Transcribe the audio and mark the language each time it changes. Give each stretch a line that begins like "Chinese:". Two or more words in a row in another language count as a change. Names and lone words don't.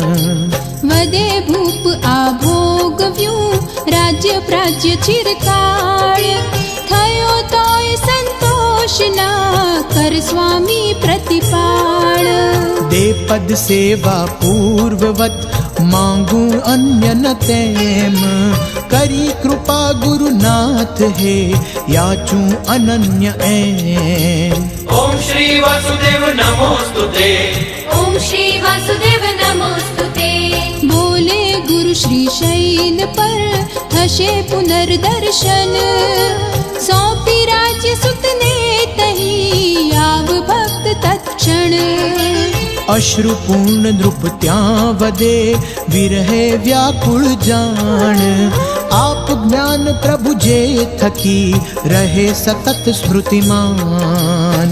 Gujarati: વદે ભૂપ આ ભોગવ્યું રાજ્ય પ્રાજ્ય ચિરકાળ થયો તોય સંતોષ ના કર સ્વામી પ્રતિપાળ દે પદ સેવા પૂર્વવત માંગું અન્ય ન તેમ કરી કૃપા ગુરુનાથ હે યાચું અનન્ય એમ
Sanskrit: ओम श्री वासुदेव नमोस्तुते ઓમ શ્રી વાસુદેવ નમોસ્તુતે
Gujarati: બોલે ગુરુ શ્રી શૈલ પર થશે પુનર્દર્શન સોંપી રાજ્ય સુતને તહી આવ ભક્ત તત્ક્ષણ અશ્રુપૂર્ણ નૃપ ત્યાં વદે વિરહે વ્યાકુળ જાણ આપ જ્ઞાન પ્રભુ જે થકી રહે સતત સ્મૃતિમાન